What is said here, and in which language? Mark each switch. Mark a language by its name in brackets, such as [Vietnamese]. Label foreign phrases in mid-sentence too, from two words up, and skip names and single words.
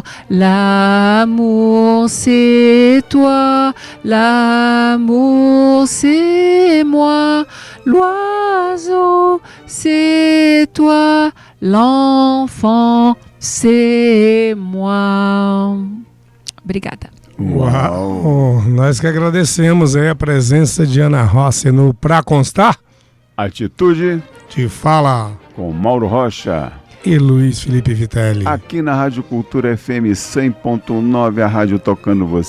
[French] L'amour c'est toi, l'amour c'est moi, l'oiseau c'est toi, l'enfant c'est moi. [Portuguese] Obrigada. Uau! Nós que agradecemos aí a presença de Ana Rossi no Pra Constar. Atitude de Fala com Mauro Rocha e Luiz Felipe Vitelli. Aqui na Rádio Cultura FM 100.9, a rádio tocando você.